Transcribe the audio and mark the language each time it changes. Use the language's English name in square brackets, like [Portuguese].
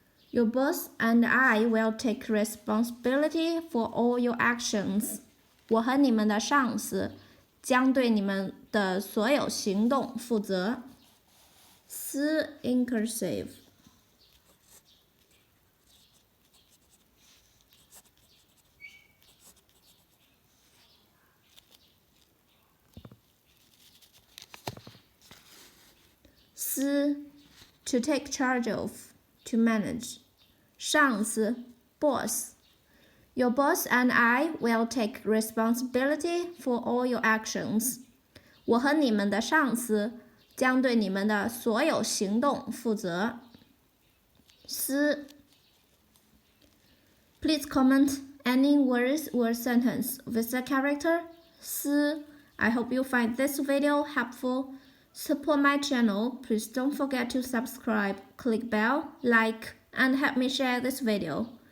[English] Your boss and I will take responsibility for all your actions. [Chinese] 我和你们的上司将对你们的所有行动负责。 [English] Si in cursive. Si, to take charge of, to manage. 上司 boss. Your boss and I will take responsibility for all your actions. [Chinese] 我和你们的上司将对你们的所有行动负责。 [English] Si. Please comment any words or sentence with the character Si. I hope you find this video helpful. Support my channel. Please don't forget to subscribe, click bell, like, and help me share this video.